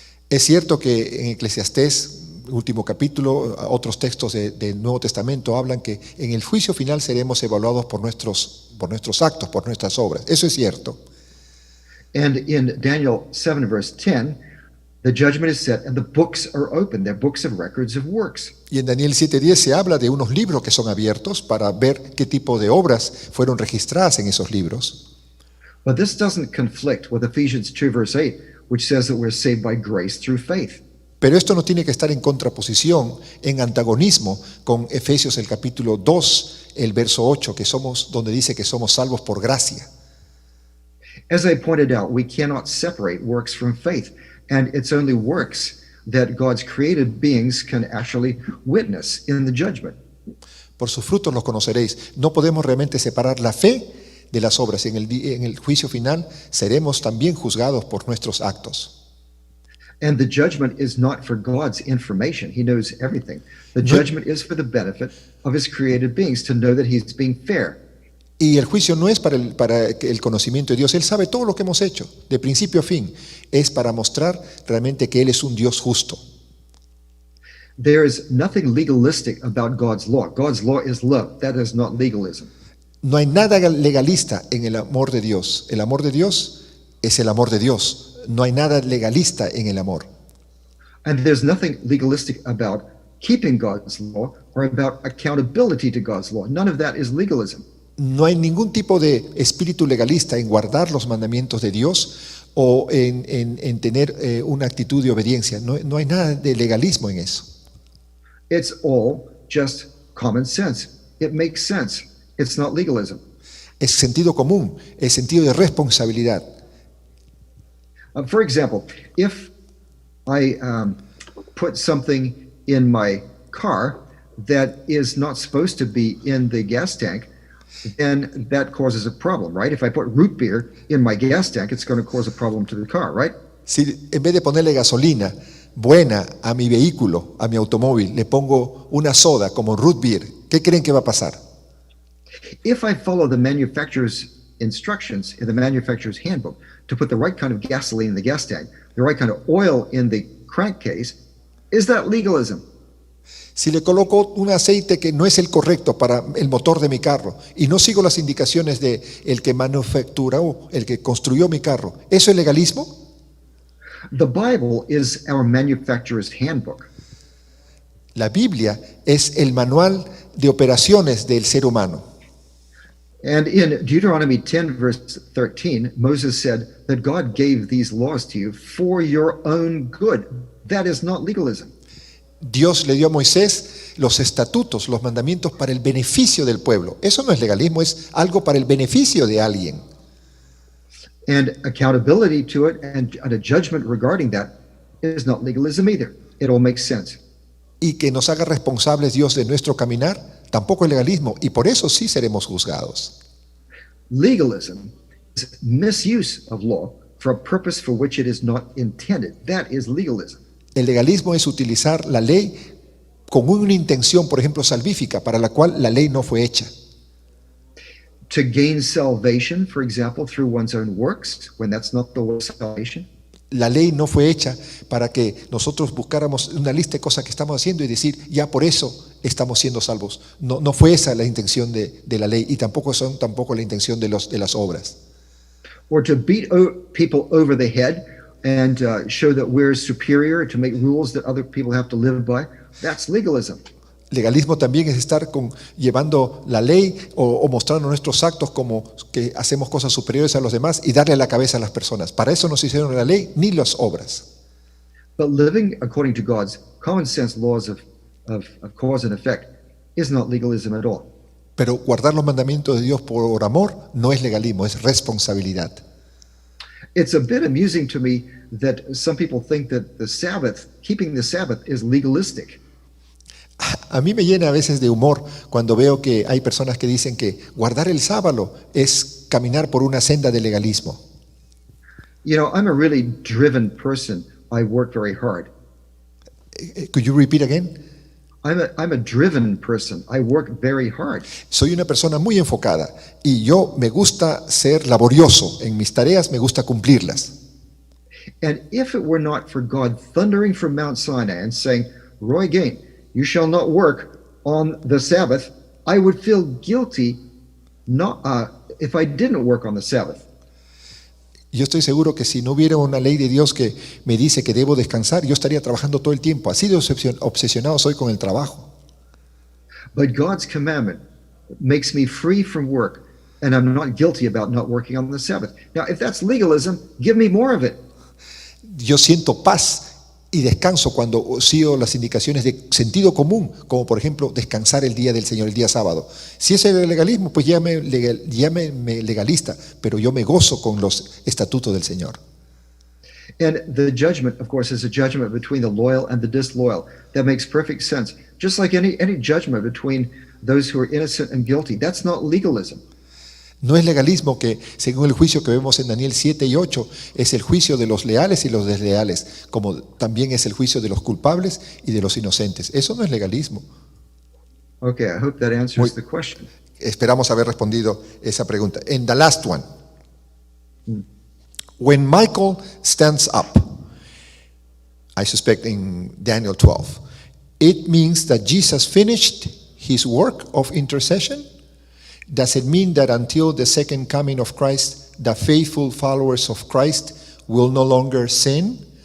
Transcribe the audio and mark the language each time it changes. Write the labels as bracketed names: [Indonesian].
[Spanish] Es cierto que en Eclesiastés, último capítulo, otros textos del Nuevo Testamento hablan que en el juicio final seremos evaluados por nuestros actos, por nuestras obras. Eso es cierto. [English] And in Daniel 7 verse 10, the judgment is set and the books are open. They're books of records of works. [Spanish] Y en Daniel 7:10 se habla de unos libros que son abiertos para ver qué tipo de obras fueron registradas en esos libros. [English] But this doesn't conflict with Ephesians 2 verse 8, which says that we're saved by grace through faith. [Spanish] Pero esto no tiene que estar en contraposición, en antagonismo con Efesios el capítulo 2, el verso 8, donde dice que somos salvos por gracia. [English] As I pointed out, we cannot separate works from faith, and it's only works that God's created beings can actually witness in the judgment. [Spanish] Por sus frutos los conoceréis. No podemos realmente separar la fe de las obras. En el juicio final seremos también juzgados por nuestros actos. [English] And the judgment is not for God's information. He knows everything. The judgment is for the benefit of his created beings, to know that he's being fair. [Spanish] Y el juicio no es para el conocimiento de Dios. Él sabe todo lo que hemos hecho, de principio a fin. Es para mostrar realmente que Él es un Dios justo. [English] There is nothing legalistic about God's law. God's law is love. That is not legalism. [Spanish] No hay nada legalista en el amor de Dios. El amor de Dios es el amor de Dios. No hay nada legalista en el amor. [English] And there's nothing legalistic about keeping God's law or about accountability to God's law. None of that is legalism. [Spanish] No hay ningún tipo de espíritu legalista en guardar los mandamientos de Dios o en tener una actitud de obediencia. No hay nada de legalismo en eso. [English] It's all just common sense. It makes sense. It's not legalism. [Spanish] Es sentido común, es sentido de responsabilidad. [English] For example, if I put something in my car that is not supposed to be in the gas tank, then that causes a problem, right? If I put root beer in my gas tank, it's going to cause a problem to the car, right? [Spanish] Si en vez de ponerle gasolina buena a mi vehículo, a mi automóvil, le pongo una soda como root beer, ¿qué creen que va a pasar? [English] If I follow the manufacturer's instructions in the manufacturer's handbook to put the right kind of gasoline in the gas tank, the right kind of oil in the crankcase, is that legalism? [Spanish] Si le coloco un aceite que no es el correcto para el motor de mi carro y no sigo las indicaciones de el que manufacturó, el que construyó mi carro, ¿eso es legalismo? [English] The Bible is our manufacturer's handbook. [Spanish] La Biblia es el manual de operaciones del ser humano. [English] And in Deuteronomy 10, verse 13, Moses said that God gave these laws to you for your own good. That is not legalism. [Spanish] Dios le dio a Moisés los estatutos, los mandamientos para el beneficio del pueblo. Eso no es legalismo, es algo para el beneficio de alguien. [English] And accountability to it and a judgment regarding that is not legalism either. It all makes sense. [Spanish] Y que nos haga responsables Dios de nuestro caminar, tampoco es legalismo, y por eso sí seremos juzgados. [English] Legalism is misuse of law for a purpose for which it is not intended. That is legalism. [Spanish] El legalismo es utilizar la ley con una intención, por ejemplo, salvífica, para la cual la ley no fue hecha. [English] To gain salvation, for example, through one's own works, when that's not the way of salvation. [Spanish] La ley no fue hecha para que nosotros buscáramos una lista de cosas que estamos haciendo y decir, ya por eso estamos siendo salvos. No fue esa la intención de la ley y tampoco son la intención de las obras. [English] Or to beat people over the head and show that we're superior, to make rules that other people have to live by. That's legalism. [Spanish] Legalismo también es estar llevando la ley o mostrando nuestros actos como que hacemos cosas superiores a los demás y darle la cabeza a las personas. Para eso no se hicieron la ley ni las obras. [English] But living according to God's common sense laws of cause and effect is not legalism at all. [Spanish] Pero guardar los mandamientos de Dios por amor no es legalismo, es responsabilidad. [English] It's a bit amusing to me that some people think that the Sabbath, keeping the Sabbath, is legalistic. [Spanish] A mí me llena a veces de humor cuando veo que hay personas que dicen que guardar el sábado es caminar por una senda de legalismo. [English] You know, I'm a really driven person. I work very hard. Could you repeat again? I'm a driven person. I work very hard. [Spanish] Soy una persona muy enfocada y yo me gusta ser laborioso en mis tareas, me gusta cumplirlas. [English] And if it were not for God thundering from Mount Sinai and saying, Roy Gain, you shall not work on the Sabbath, I would feel guilty if I didn't work on the Sabbath. [Spanish] Yo estoy seguro que si no hubiera una ley de Dios que me dice que debo descansar, yo estaría trabajando todo el tiempo. Así de obsesionado soy con el trabajo. [English] But God's commandment makes me free from work, and I'm not guilty about not working on the Sabbath. Now, if that's legalism, give me more of it. [Spanish] Yo siento paz y descanso cuando sigo las indicaciones de sentido común, como por ejemplo descansar el día del Señor, el día sábado. Si ese es el legalismo, pues llámeme legalista, pero yo me gozo con los estatutos del Señor. [English] And the judgment, of course, is a judgment between the loyal and the disloyal. That makes perfect sense. Just like any judgment between those who are innocent and guilty. That's not legalism. [Spanish] No es legalismo que, según el juicio que vemos en Daniel 7 y 8, es el juicio de los leales y los desleales, como también es el juicio de los culpables y de los inocentes. Eso no es legalismo. [English] Okay, I hope that answers the question. [Spanish] Esperamos haber respondido esa pregunta. [English] And the last one. When Michael stands up, I suspect in Daniel 12, it means that Jesus finished his work of intercession? Does it mean that until the second coming of Christ, the faithful followers of Christ will no longer sin?